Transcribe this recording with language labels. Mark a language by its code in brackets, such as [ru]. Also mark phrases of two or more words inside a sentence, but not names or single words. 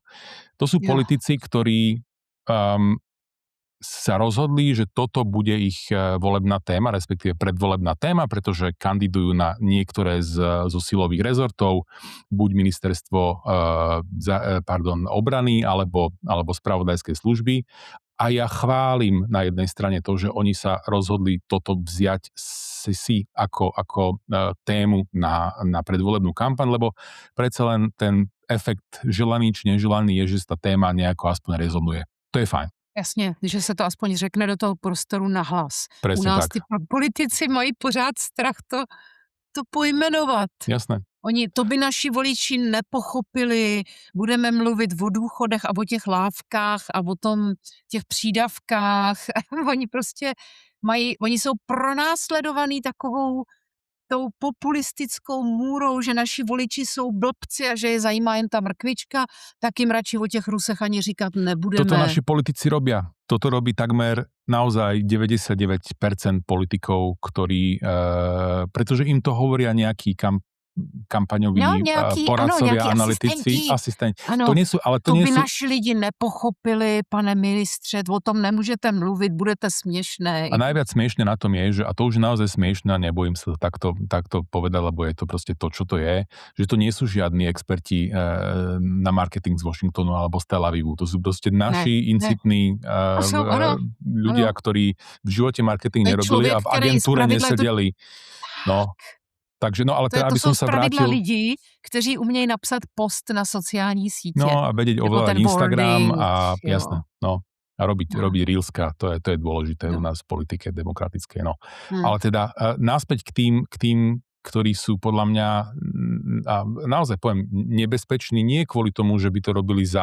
[sk] To sú politici, ktorí sa rozhodli, že toto bude ich volebná téma, respektíve predvolebná téma, pretože kandidujú na niektoré zo silových rezortov, buď ministerstvo obrany alebo spravodajskej služby. A ja chválim na jednej strane to, že oni sa rozhodli toto vziať si ako tému na predvolebnú kampaň, lebo predsa len ten efekt želaný či neželaný je, že tá téma nejako aspoň rezonuje. To je fajn. [cs] Jasně, že se to aspoň řekne do toho prostoru na hlas. [sk] Presne U nás tak. [cs] Ty politici mají pořád strach to pojmenovat. [sk] Jasné. [cs] To by naši voliči nepochopili, budeme mluvit o důchodech a o těch lávkách a o těch přídavkách. Oni jsou pronásledovaní takovou tou populistickou můrou, že naši voliči jsou blbci a že je zajímá jen ta mrkvička, tak jim radši o těch Rusech ani říkat nebudeme. [sk] Toto naši politici robia. Toto robí takmer naozaj 99% politikov, ktorí, pretože im to hovoria nejakí kampaňoví poradcovia, analytici, asistenti. [cs] Ano, to by naši lidi nepochopili, pane ministře, o tom nemůžete mluvit, [sk] budete smiešnej. A najviac smiešne na tom je, že, a to už naozaj smiešne, a nebojím sa takto povedať, lebo je to proste to, čo to je, že to nie sú žiadni experti na marketing z Washingtonu alebo z Tel Avivu. To sú proste naši incitní ľudia, ktorí v živote marketing nerobili a v agentúre nesedeli. No. Takže, no ale [cs] To [sk] teda, aby [cs] jsou [sk] som sa [cs] zpravidla [sk] vrátil... [cs] lidí, kteří umějí napsat post na sociální sítě. [sk] No a vedieť [cs] Nebo [sk] ovládať [cs] ten [sk] Instagram [en] wording, [cs] a jo. [sk] jasné, no. A robiť reelska, to je dôležité u No. nás v politike demokratickej, no. Ale teda náspäť k tým, ktorí sú podľa mňa, a naozaj poviem, nebezpeční, nie kvôli tomu, že by to robili